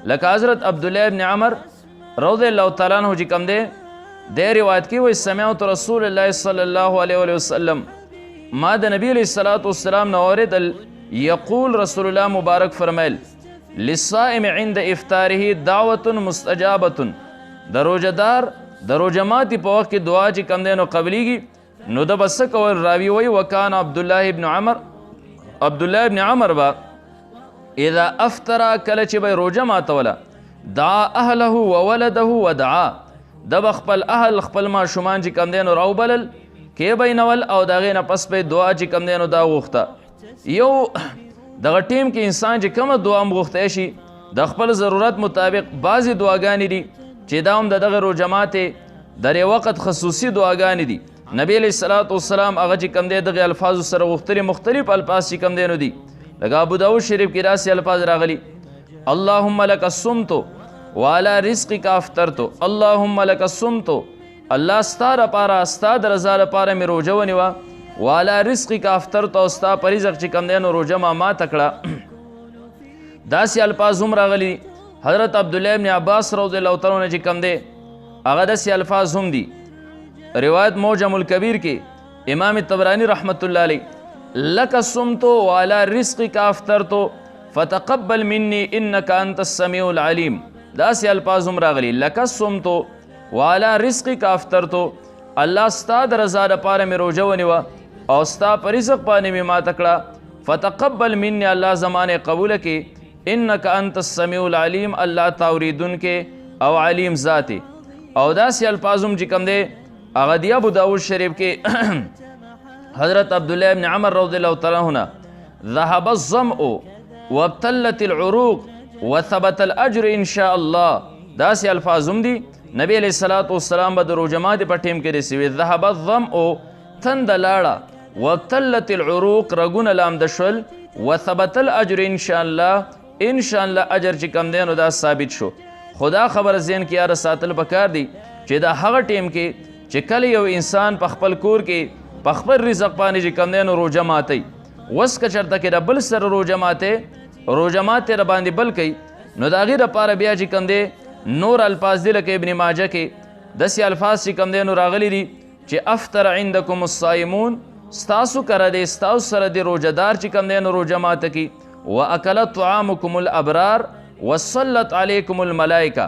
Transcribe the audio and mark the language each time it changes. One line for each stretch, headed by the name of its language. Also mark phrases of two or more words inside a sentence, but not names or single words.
Pashto: لکه حضرت عبدالله ابن عمر
Arabic: رضی الله تعالی عنہ
Pashto: چې کوم دی د روایت کې وایي
Arabic: سمعت رسول الله صلی الله علیه وسلم
Pashto: ما د نبی
Arabic: علیه الصلاة والسلام
Pashto: نه اورېدل
Arabic: یقول رسول الله
Pashto: مبارک فرمایل
Arabic: للصائم عند افطاره دعوة مستجابة.
Pashto: د روژهدار د روژه ماتې په وخت کې دعا چې کوم دی نو قبلیږي. نو د به څه کول راوي وایي
Arabic: وکان عبدالله ابن عمر
Pashto: به
Arabic: اذا افطر
Pashto: کله چې به روژه ماتوله
Arabic: دعا اهله وولده ودعا
Pashto: د به خپل اهل خپل ماشومان چې کوم دی نو راوبلل کې به یې نول او د هغې نه پس به دعا چې کوم دی نو دا غوښته. یو دغه ټیم کې انسان چې کومه دعا هم غوښتی شي د خپل ضرورت مطابق بعضې دعاګانې دي چې دا هم د دغه روژه ماتې د دې وخت خصوصي دعاګانې دي. نبی
Arabic: علیه الصلاة والسلام
Pashto: هغه چې کوم دی دغې الفاظو سره غوښتلي مختلف الفاظ چې کوم دی نو دي. لکه ابو داود شریف کې داسې الفاظ راغلي
Arabic: اللهم لك صمت وعلى رزقك افطرت اللهم لك صمت
Pashto: الله ستا دپاره ستا د رضا دپاره مې روژه ونیوه
Arabic: والا رزقک افطرت
Pashto: او ستا په رزق چې کوم دی نو روژه ما ماته کړه. داسې الفاظ هم راغلي حضرت عبدالله ابن عباس
Arabic: رضی الله تعالی عنہ
Pashto: چې کوم دی هغه داسې الفاظ هم دي.
Arabic: روایت موجم الکبیر کې امام طبرانی رحمت الله علیه لک صمت وعلى رزقک افطرت فتقبل مني انك انت السميع العليم.
Pashto: داسې الفاظ هم راغلي
Arabic: لک صمت وعلى رزقک افطرت
Pashto: الله ستا د رضا دپاره مې روژه ونیوه او ستا په رزق باندې مې ماته کړه.
Arabic: فتقبل مني
Pashto: الله زمانه قبوله کې
Arabic: انک انت السمیع العلیم
Pashto: الله تا اوریدونکې او علیم ذات. او داسې الفاظ هم چې کوم دی هغه دی ابو داود شریف کې حضرت عبدالله ابن عمر
Arabic: رضی الله تعالی عنہ ذهب الظمأ وابتلت العروق وثبت الاجر ان شاء الله.
Pashto: داسې الفاظ هم دي. نبی
Arabic: علیہ الصلوۃ والسلام
Pashto: به د روژه ماتې په ټیم کې رسوي
Arabic: ذهب الظمأ
Pashto: تنده لاړه
Arabic: وابتلت العروق
Pashto: رګونه لامده شول
Arabic: وثبت الاجر ان شاء الله ان شاء الله
Pashto: اجر چې کم دی نو دا ثابت شو. خدا خبر ذهن کې یاره ساتل پکار دی چې دا هغه ټیم کې چې کله یو انسان په خپل کور کې په خپل رزق باندې چې کم دی نو روژه ماتوي وس که چېرته کې د بل سره روژه ماتې را باندې بل کوي نو د هغې دپاره بیا چې کم دی نور الفاظ دی لکه ابن ماجه کې داسې الفاظ چې کم دی نو راغلی دي چې
Arabic: افطر عندکم الصائمون
Pashto: ستاسو کره دی ستاسو سره دی روژهدار چې کم دی نو روژه ماته کی
Arabic: واکلت طعامکم الابرار وصلت علیکم الملائکه.